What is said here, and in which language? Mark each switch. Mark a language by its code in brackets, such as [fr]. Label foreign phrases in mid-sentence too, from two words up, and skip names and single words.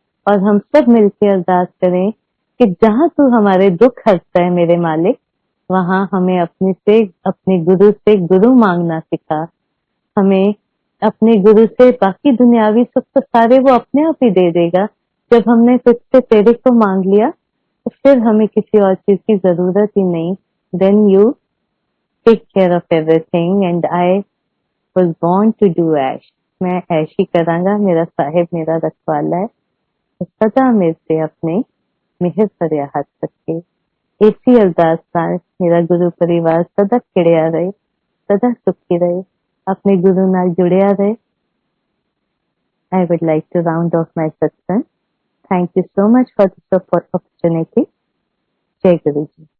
[hi] और हम सब मिलकर अरदास करें कि जहां तू हमारे दुख हरता है मेरे मालिक, वहां हमें अपने गुरु से गुरु मांगना सिखा। हमें अपने गुरु से बाकी दुनियावी सुख तो सारे वो अपने आप ही दे देगा। जब हमने तुझसे तेरे को मांग लिया तो फिर हमें किसी और चीज की जरूरत ही नहीं। [en] then you take care of everything and I was born to do ऐश। [pa] ਮੈਂ ਐਸ਼ ਹੀ ਕਰਾਂਗਾ, ਮੇਰਾ ਸਾਹਿਬ ਮੇਰਾ ਰਖਵਾਲਾ ਹੈ। [hi] तो सदा मेरे से अपने मिहर भरे हाथ रखे। [pa] ਐਸੀ ਅਰਦਾਸ ਨਾਲ ਮੇਰਾ ਗੁਰੂ ਪਰਿਵਾਰ ਸਦਾ ਖਿੜਿਆ ਰਹੇ, ਸਦਾ ਸੁਖੀ ਰਹੇ, ਅਪਣੇ ਗੁਰੂ ਨਾਲ ਜੁੜਿਆ ਰਹੇ। [en] I would like to round off my satsang. Thank you so much for this opportunity. [hi] जय गुरुजी.